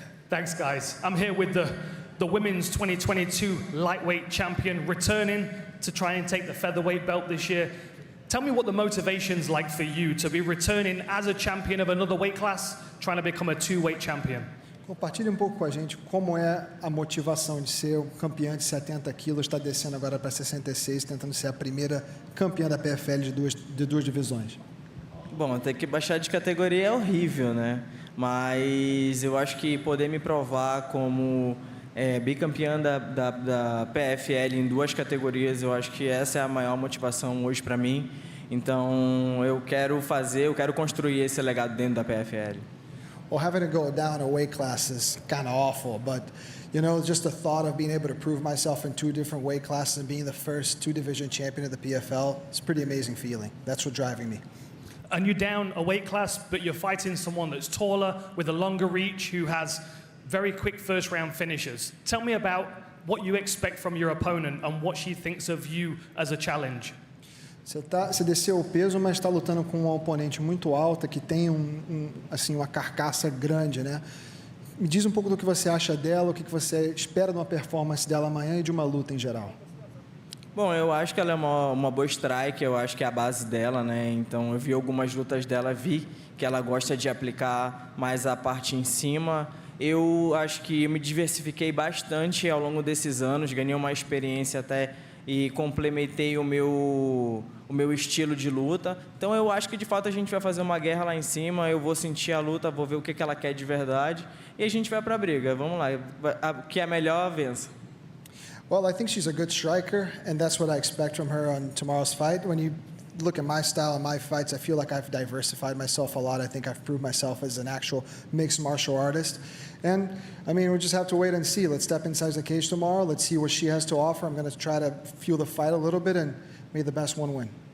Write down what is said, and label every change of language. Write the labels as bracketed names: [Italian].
[English] Thanks, guys. I'm here with the women's 2022 lightweight champion, returning to try and take the featherweight belt this year. Tell me what the motivation's like for you to be returning as a champion of another weight class, trying to become a 2-weight champion. [Portuguese] Compartilhe pouco com a gente como é a motivação de ser um campeão de 70 quilos, está descendo agora para 66, tentando ser a primeira campeã da PFL de duas divisões. Bom, ter que baixar de categoria é horrível, né? Mas eu acho que poder me provar como bicampeã da PFL em 2 categorias, eu acho que essa é a maior motivação hoje para mim. Então eu quero construir esse legado dentro da PFL. [English] Well, having to go down a weight class is kind of awful, but you know, just the thought of being able to prove myself in 2 different weight classes and being the first 2-division champion of the PFL, it's a pretty amazing feeling. That's what's driving me. And you're down a weight class, but you're fighting someone that's taller, with a longer reach, who has very quick first-round finishes. Tell me about what you expect from your opponent and what she thinks of you as a challenge. [Portuguese] Você desceu o peso, mas está lutando com uma oponente muito alta, que tem assim, uma carcaça grande, né? Me diz um pouco do que você acha dela, o que você espera de uma performance dela amanhã e de uma luta em geral. Bom, eu acho que ela é uma boa strike, eu acho que é a base dela, né? Então, eu vi algumas lutas dela, vi que ela gosta de aplicar mais a parte em cima. Eu acho que eu me diversifiquei bastante ao longo desses anos, ganhei uma experiência até e complementei o meu estilo de luta. Então, eu acho que, de fato, a gente vai fazer uma guerra lá em cima, eu vou sentir a luta, vou ver o que ela quer de verdade e a gente vai pra briga. Vamos lá, o que é melhor, vença. [English] Well, I think she's a good striker, and that's what I expect from her on tomorrow's fight. When you look at my style and my fights, I feel like I've diversified myself a lot. I think I've proved myself as an actual mixed martial artist. And, I mean, we'll just have to wait and see. Let's step inside the cage tomorrow. Let's see what she has to offer. I'm going to try to feel the fight a little bit, and may the best one win.